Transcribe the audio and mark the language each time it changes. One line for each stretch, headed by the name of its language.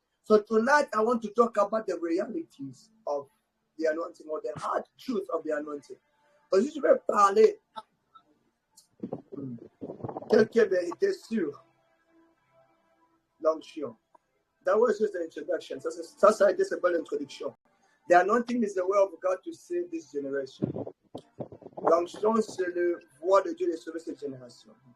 English: So tonight I want to talk about the realities of the anointing, or the hard truth of the anointing.
French: Aujourd'hui, je vais parler quelques vérités sur l'onction.
English: That was just the introduction.
French: Ça a été une belle introduction.
English: The anointing is the way of God to save this generation.
French: L'onction, c'est le voie de Dieu de sauver cette génération.